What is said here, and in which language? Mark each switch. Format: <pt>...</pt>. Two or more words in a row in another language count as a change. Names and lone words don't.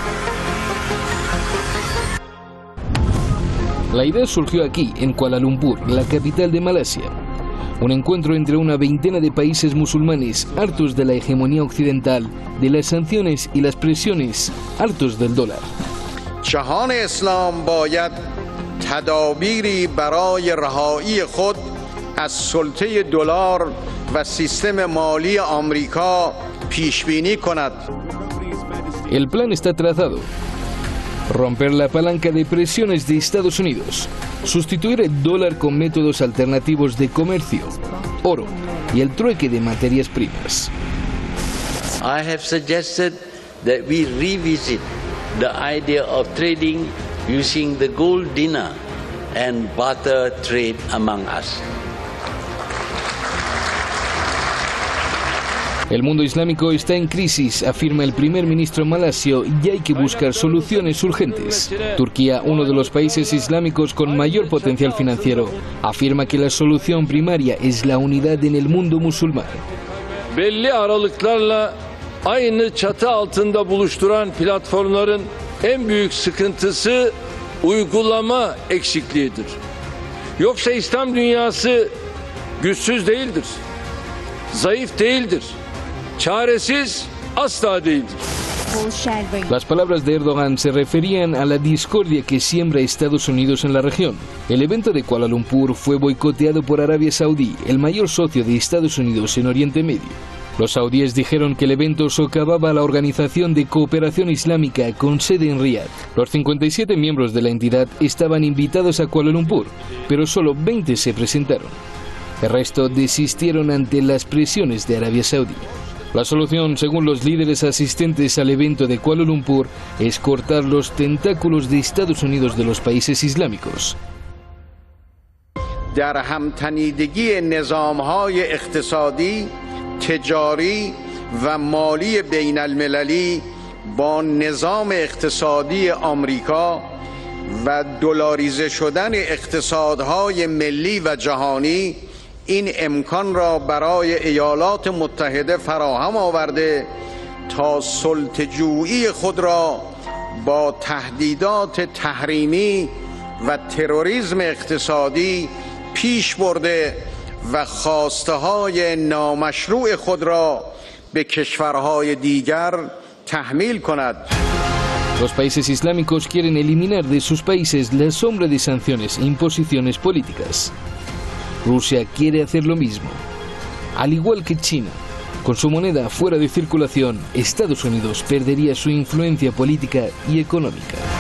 <es>La idea surgió aquí, en Kuala Lumpur, la capital de Malasia. Un encuentro entre una veintena de países musulmanes hartos de la hegemonía occidental, de las sanciones y las presiones, hartos del dólar.</es> <fa>جهان اسلام باید تدابیری برای رهایی خود از سلطه دلار و سیستم مالی آمریکا پیش بینی کند.</fa> <es>El plan está trazado. Romper la palanca de presiones de Estados Unidos, sustituir el dólar con métodos alternativos de comercio, oro y el trueque de materias primas.</es> <en>I have suggested that we revisit the idea of trading using the gold dinar and barter trade among us.</en> <es>El mundo islámico está en crisis, afirma el primer ministro malasio, y hay que buscar soluciones urgentes. Turquía, uno de los países islámicos con mayor potencial financiero, afirma que la solución primaria es la unidad en el mundo musulmán.</es> <tr>Belli aralıklarla aynı çatı altında buluşturan platformların en büyük sıkıntısı uygulama eksikliğidir. Yoksa İslam dünyası güçsüz değildir, zayıf değildir, çaresiz asla değildir.</tr> <es>Las palabras de Erdogan se referían a la discordia que siembra Estados Unidos en la región. El evento de Kuala Lumpur fue boicoteado por Arabia Saudí, el mayor socio de Estados Unidos en Oriente Medio. Los saudíes dijeron que el evento socavaba la Organización de Cooperación Islámica con sede en Riad. Los 57 miembros de la entidad estaban invitados a Kuala Lumpur, pero solo 20 se presentaron. El resto desistieron ante las presiones de Arabia Saudí. La solución, según los líderes asistentes al evento de Kuala Lumpur, es cortar los tentáculos de Estados Unidos de los países islámicos.</es> <fa>در همتنیدگی نظام‌های اقتصادی، تجاری و مالی بین المللی با نظام اقتصادی آمریکا و دلاریزه شدن اقتصادهای ملی و جهانی این امکان را برای ایالات متحده فراهم آورده تا سلطه‌جویی خود را با تهدیدات تحریمی و تروریسم اقتصادی پیش برده و خواسته های نامشروع خود را به کشورهای دیگر تحمیل کند.</fa> <es>Los países islámicos quieren eliminar de sus países la sombra de sanciones e imposiciones políticas. Rusia quiere hacer lo mismo. Al igual que China, con su moneda fuera de circulación, Estados Unidos perdería su influencia política y económica.</es>